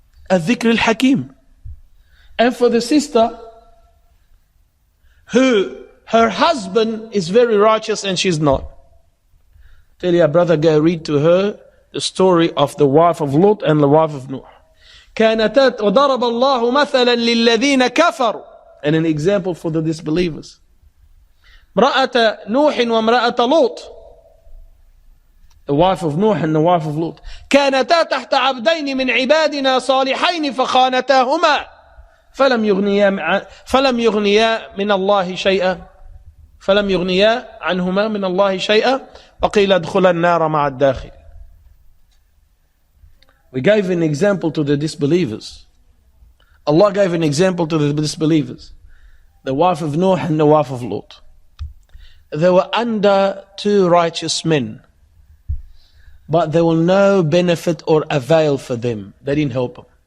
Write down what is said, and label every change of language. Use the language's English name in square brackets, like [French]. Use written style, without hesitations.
[English] Al-Dhikr al-Hakim. And for the sister who her husband is very righteous and she's not, tell your brother, go read to her the story of the wife of Lot and the wife of Noah. [Arabic] كانتا وضرب الله مثلا للذين كفروا, [English] and an example for the disbelievers. [Arabic] امرأة نوح وامرأة لوط, [English] the wife of Noah and the wife of Lot. [Arabic] كانتا تحت عبدين من عبادنا صالحين فخانتاهما فلم يغنيا من الله شيئا فلم يغنيا عنهما من الله شيئا وقيل ادخلا النار مع الداخل. [English] We gave an example to the disbelievers. Allah gave an example to the disbelievers. The wife of Noah and the wife of Lot. They were under two righteous men, but there will no benefit or avail for them. They didn't help them.